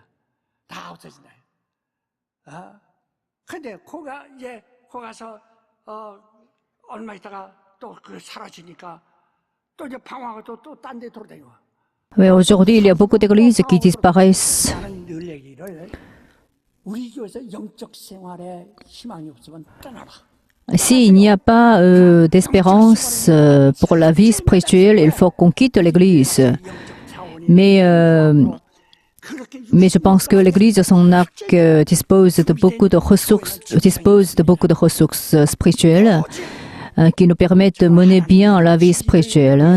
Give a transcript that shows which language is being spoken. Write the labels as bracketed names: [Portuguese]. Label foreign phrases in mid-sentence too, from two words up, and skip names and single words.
[Korean] 다 없어진다. 근데 거기 가서 얼마 있다가 또 그 사라지니까 또 이제 방황하고 또 딴 데 돌아다니고. [French] Mais aujourd'hui, il y a beaucoup d'églises qui disparaissent. [Korean] 나는 늘 얘기를 우리 교회에서 영적 생활에 희망이 없으면 떠나라. [French] S'il n'y a pas d'espérance pour la vie spirituelle, il faut qu'on quitte l'Église. Mais je pense que l'Église, son arc, dispose de beaucoup de ressources spirituelles qui nous permettent de mener bien la vie spirituelle.